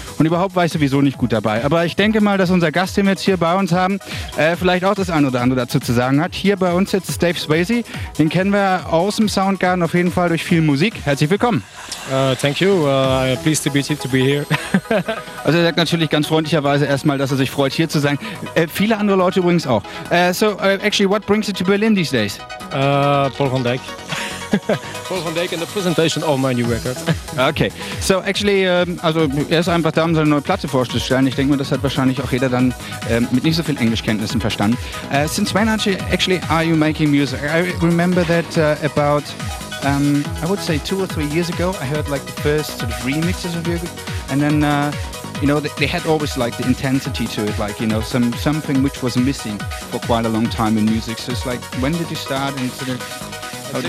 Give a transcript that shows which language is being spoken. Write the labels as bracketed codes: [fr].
[de] Und überhaupt war ich sowieso nicht gut dabei. Aber ich denke mal, dass unser Gast, den wir jetzt hier bei uns haben, vielleicht auch das ein oder andere dazu zu sagen hat. Hier bei uns jetzt Dave Swasey, den kennen wir aus dem Soundgarden auf jeden Fall durch viel Musik. Herzlich willkommen. [en] Thank you. Pleased to be here. [de] Also er sagt natürlich ganz freundlicherweise erstmal, dass er sich freut, hier zu sein. Viele andere Leute übrigens auch. [en] Actually, what brings you to Berlin these days? Paul van Dijk. Paul van Dijk and the presentation of my new record. Okay, so actually, [de] also er ist einfach da, um seine neue Platte vorzustellen. Ich denke mir, das hat wahrscheinlich auch jeder dann mit nicht so viel Englischkenntnissen verstanden. [en] Since when actually are you making music? I remember that about, I would say 2 or 3 years ago, I heard like the first sort of remixes of your, and then, you know, they had always like the intensity to it, like, you know, something which was missing for quite a long time in music. So it's like, when did you start? And sort of,